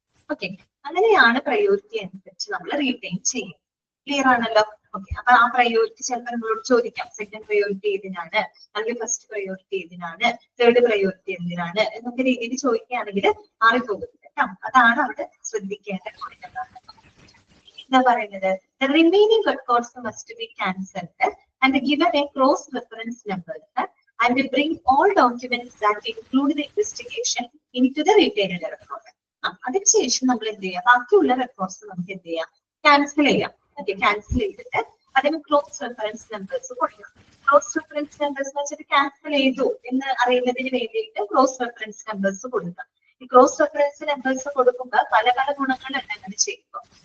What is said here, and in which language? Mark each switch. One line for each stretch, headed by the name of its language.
Malayalam: Okay, അങ്ങനെയാണ് priority അനുസരിച്ച് നമ്മൾ റീറ്റെയിൻ ചെയ്യും. ക്ലിയർ ആണല്ലോ? ഓക്കെ, അപ്പൊ ആ പ്രയോറിറ്റി ചിലപ്പോൾ നമ്മളോട് ചോദിക്കാം, സെക്കൻഡ് പ്രയോറിറ്റി ഏതിനാണ്, അല്ലെങ്കിൽ ഫസ്റ്റ് പ്രയോറിറ്റി ഏതിനാണ്, തേർഡ് പ്രയോറിറ്റി എന്തിനാണ് എന്നൊക്കെ രീതിയിൽ ചോദിക്കുകയാണെങ്കിൽ മാറിപ്പോകുന്നത് കേട്ടോ. അതാണ് അവിടെ ശ്രദ്ധിക്കേണ്ട കാര്യങ്ങളാണ്. എന്താ പറയുന്നത്?
English: The remaining records must be cancelled and given a cross reference number and bring all documents that include the investigation into the retained record.
Malayalam: അതിനുശേഷം നമ്മൾ എന്ത് ചെയ്യാം? ബാക്കിയുള്ള റെക്കോർഡ്സ് നമുക്ക് എന്ത് ചെയ്യാം? ക്യാൻസൽ ചെയ്യാം. ഓക്കെ, ക്യാൻസൽ ചെയ്തിട്ട് അതിന് ക്ലോസ് റെഫറൻസ് നമ്പേഴ്സ് കൊടുക്കണം. ക്ലോസ് റെഫറൻസ് നമ്പേഴ്സ് എന്ന് വെച്ചാൽ ക്യാൻസൽ ചെയ്തു എന്ന് അറിയുന്നതിന് വേണ്ടിയിട്ട് ക്ലോസ് റെഫറൻസ് നമ്പേഴ്സ് കൊടുക്കാം. ഈ ക്ലോസ് റെഫറൻസ് നമ്പേഴ്സ് കൊടുക്കുമ്പോൾ പല പല ഗുണങ്ങളുണ്ട് അങ്ങനെ ചെയ്യുമ്പോൾ.